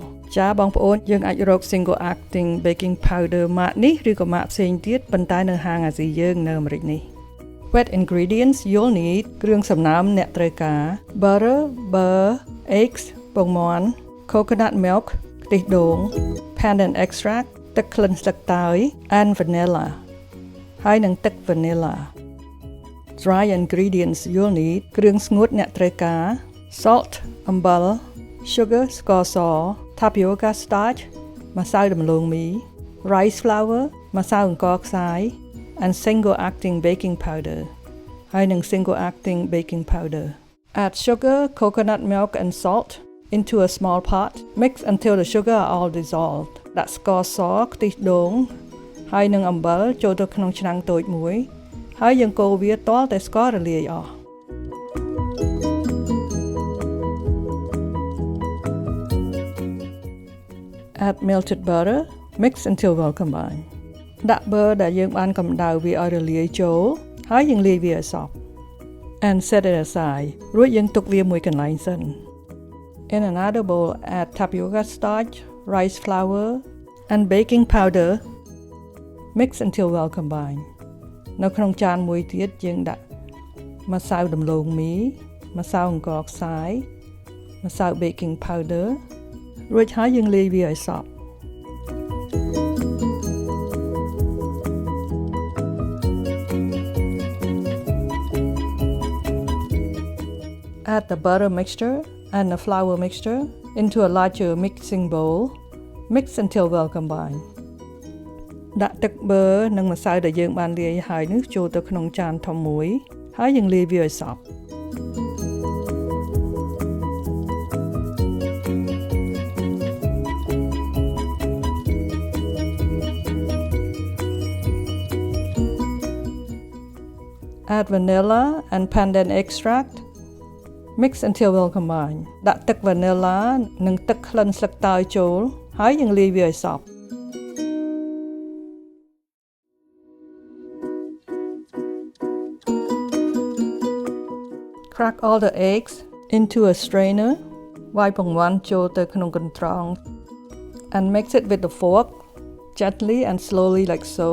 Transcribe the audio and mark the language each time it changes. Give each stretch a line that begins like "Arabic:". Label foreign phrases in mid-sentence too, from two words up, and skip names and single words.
Khmer: ចាបងប្អូនយើងអាចរក
English: single-acting baking powder
Khmer: ម៉ាកនេះឬក៏ម៉ាកផ្សេងទៀតប៉ុន្តែនៅហាងអាស៊ីយើងនៅអាមេរិកនេះ
English: Wet ingredients you'll need
Khmer: គ្រឿងសំណើមអ្នក ត្រូវការ
English: butter, eggs
Khmer: ពងមាន់
English: coconut milk
Khmer: ខ្ទិះដូង
English: pandan extract
Khmer: ទឹកក្លិនស្លឹកតើយ
English: and vanilla
Khmer: ហើយនឹងទឹក vanilla
English: Dry ingredients you'll
Khmer: need គ្រឿងស្ងួតអ្នកត្រូវការ salt អំបិល sugar ស្ករស
English: tapioca starch
Khmer: ម្សៅដំឡូងមី rice
English: flour
Khmer: ម្សៅអង្ករខ្សាយ
English: and single acting baking powder
Khmer: ហើយនឹង
English: single acting baking powder Add sugar, coconut milk and salt into a small pot mix until the sugar are all dissolved
Khmer: ដាក់ស្ករសខ្ទិះដូងហើយនឹងអំបិលចូលទៅក្នុងឆ្នាំងតូចមួយហើយយើងកូរវាទាល់តែស្កររលាយអស់
English: Add melted butter mix until well combined
Khmer: ដាក់ butter ដែលយើងបានកម្ដៅវាឲ្យរលាយចូល ហើយយើងលាយវាឲ្យសព្វ
English: and set it aside
Khmer: រួចយើងទុកវាមួយកន្លែងសិន
English: In another bowl add tapioca starch rice flour and baking powder Mix until well combined
Khmer: នៅក្នុងចានមួយទៀតយើងដាក់ម្សៅដំឡូងមីម្សៅអង្ករខ្សាយម្សៅ
English: baking powder
Khmer: រួចហើយយើងលាយវាឲ្យសព្វ
English: Add the butter mixture and the flour mixture into a larger mixing bowl mix until well combined
Khmer: ដាក់ទឹកប៊ឺនិងម្សៅដែលយើងបានលាយហើយនេះចូលទៅក្នុងចានធំមួយហើយយើងលាយវាឲ្យសព្វ
English: Add vanilla and pandan extract mix until well combined
Khmer: ដាក់ទឹក vanilla និងទឹកក្លិនស្លឹកតើយចូលហើយយើងលាយវាឲ្យសព្វ
English: Crack all the eggs into a strainer
Khmer: វាយពងមាន់ចូលទៅក្នុងកន្ត្រង
English: and mix it with the fork gently and slowly like so